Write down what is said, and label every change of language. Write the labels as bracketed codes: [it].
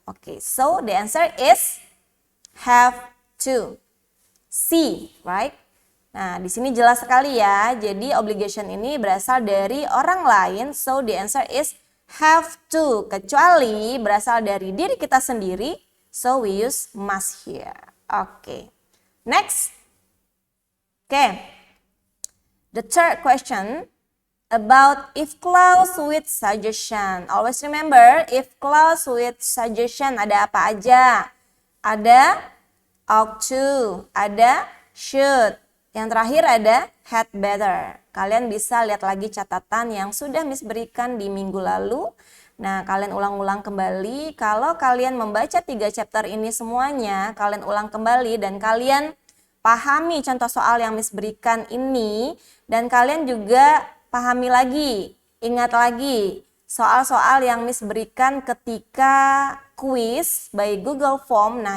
[en] Oke, so the answer is have to. C, right? [id] Nah, di sini jelas sekali ya. Jadi obligation ini berasal dari orang lain. [en] So the answer is have to, [id] kecuali berasal dari diri kita sendiri, [en] so we use must here. Oke. Next. Okay. The third question about if clause with suggestion. Always remember if clause with suggestion [id] ada apa aja? Ada ought to, ada should. Yang terakhir ada had better. Kalian bisa lihat lagi catatan yang sudah Miss berikan di minggu lalu. Nah, kalian ulang-ulang kembali. Kalau kalian membaca 3 chapter ini semuanya, kalian ulang kembali dan kalian pahami contoh soal yang Miss berikan ini, dan kalian juga pahami lagi, ingat lagi soal-soal yang Miss berikan ketika quiz by Google Form.